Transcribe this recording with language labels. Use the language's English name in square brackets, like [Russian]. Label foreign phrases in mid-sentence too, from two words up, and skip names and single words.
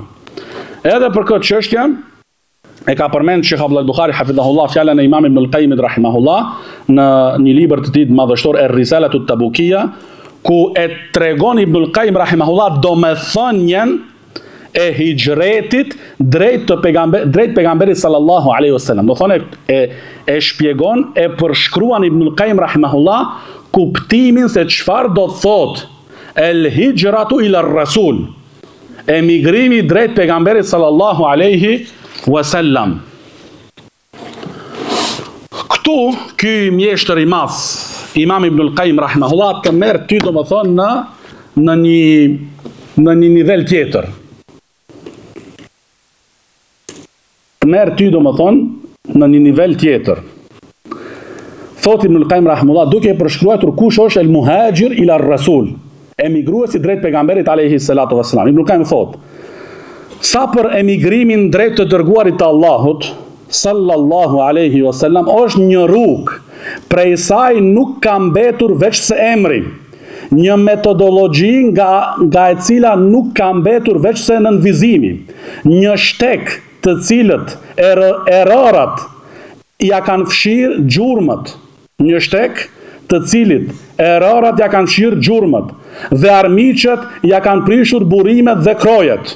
[Albanian] Edhe për këtë çështje e ka përmend Sheikh Abdullah Buhari hafidhahullah fjalën e Imam Ibn al-Qayyim rahimahullah në një libër të tij madhështor Er-Risalatu at-Tabukiyya, ku e tregon Ibn al-Qayyim rahimahullah domethënien e hijretit drejt pejgamberit [Arabic] صلى الله عليه وسلم. [Albanian] Do thonë e shpjegon, e përshkruan Ibn al-Qayyim rahimahullah kuptimin se çfarë do thot [Arabic] الهجرة إلى الرسول, [Albanian] emigrimi drejt pejgamberit [Arabic] صلى الله عليه وسلم. [Albanian] Këtu ky mjeshtër i madh, Imam Ibn al-Qayyim rahimahullah, të merr ty domethënë në një nivel tjetër. Të merr ty domethënë në një nivel tjetër. Thot Ibn al-Qayyim rahimahullah, duke përshkruar kush është [Arabic] المهاجر إلى الرسول, [Albanian] emigruesi drejt pejgamberit [Arabic] عليه الصلاة والسلام. [Albanian] Ibn al-Qayyim thot: sa për emigrimin drejt të dërguarit të Allahut [Arabic] صلى الله عليه وسلم [Albanian] është një rrugë, prej saj nuk ka mbetur veç se emri, një metodologji nga e cila nuk ka mbetur veç se nënvizimi, një shtek të cilët errërat ja kanë fshirë gjurmët, një shtek të cilit errërat ja kanë fshirë gjurmët dhe armiqet ja kanë prishur burimet dhe krojet.